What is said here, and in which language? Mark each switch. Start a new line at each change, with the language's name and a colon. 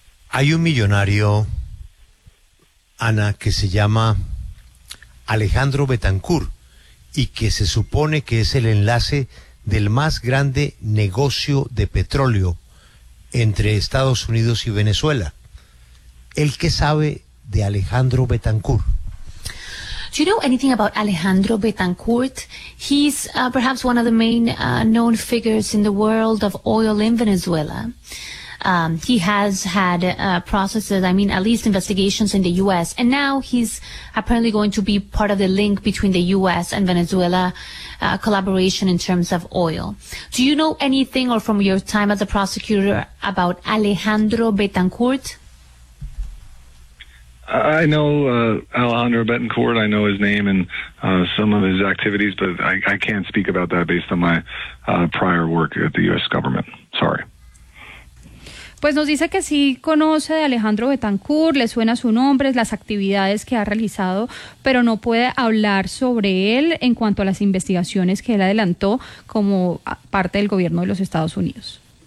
Spanish: Hay un millonario, Ana, que se llama Alejandro Betancourt, y que se supone que es el enlace del más grande negocio de petróleo entre Estados Unidos y Venezuela. ¿El qué sabe de Alejandro Betancourt?
English: Do you know anything about Alejandro Betancourt? He's perhaps one of the main known figures in the world of oil in Venezuela. He has had processes, I mean, at least investigations in the U.S., and now he's apparently going to be part of the link between the U.S. and Venezuela collaboration in terms of oil. Do you know anything, or from your time as a prosecutor, about Alejandro Betancourt? I know Alejandro Betancourt. I know his name and some of his activities, but I can't speak about that based on my prior work at the U.S. government. Sorry.
Spanish: Pues nos dice que sí conoce de Alejandro Betancourt, le suena su nombre, las actividades que ha realizado, pero no puede hablar sobre él en cuanto a las investigaciones que él adelantó como parte del gobierno de los Estados Unidos.